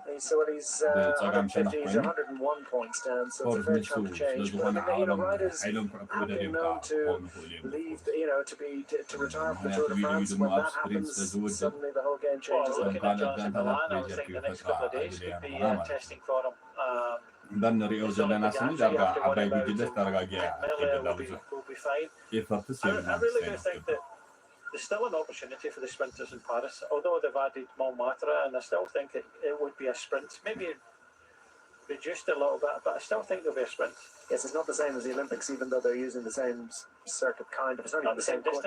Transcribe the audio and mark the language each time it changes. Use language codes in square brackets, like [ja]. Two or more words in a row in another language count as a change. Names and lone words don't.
[en] So he's 150, he's 101 points down, so it's a fair chunk of change. But riders have been known to leave, to retire from the Tour de France. When that happens, suddenly the whole game changes. Well, looking at Jonathan Milan, I would think the next couple of days could be testing for him. [ti] እንደንሪኦ ዘለና ስኒ ዳርጋ ዓባይ ጉጅለት ተረጋጊያ [en] will be fine. I really do think that there's still an opportunity for the sprinters in Paris, although they've added Montmartre, and I still think it would be a sprint, maybe reduced a little bit, but I still think there'll be a sprint. Yes, it's not the same as the Olympics, even though they're using the same circuit, kind of. It's not the same distance.